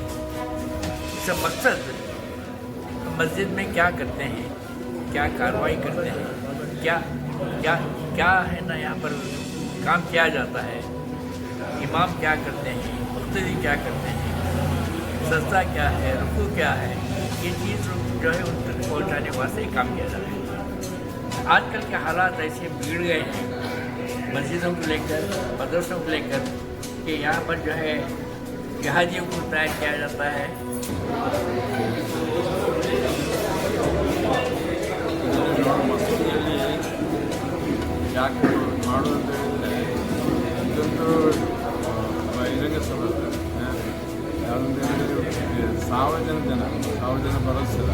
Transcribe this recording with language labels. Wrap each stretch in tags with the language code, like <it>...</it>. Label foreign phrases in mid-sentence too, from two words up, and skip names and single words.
<ur>اسکا مقصد مسجد میں کیا کرتے ہیں، کیا کارروائی کرتے ہیں، کیا کیا کیا ہے نا یہاں پر کام کیا جاتا ہے، امام کیا کرتے ہیں، مقتدی کیا کرتے ہیں، سجدہ کیا ہے، رکوع کیا ہے، یہ چیز جو ہے ان تک پہنچانے واسطے کام کیا جاتا ہے. آجکل کے حالات ایسے بگڑ گئے ہیں مسجدوں کو لیکر، مدرسوں کو لیکر، کہ یہاں پر جو ہے جہازیوں کو تیار کیا جاتا ہے.</ur> <kn>ಯಾಕೆ ಮಾಡೋದು ಅಂದರೆ ಇದೊಂದು ಬಹಿರಂಗ ಸಭೆ, ಯಾವುದಂದ್ರೆ ಸಾವಿರ ಜನ ಬರೋದಿಲ್ಲ.</kn>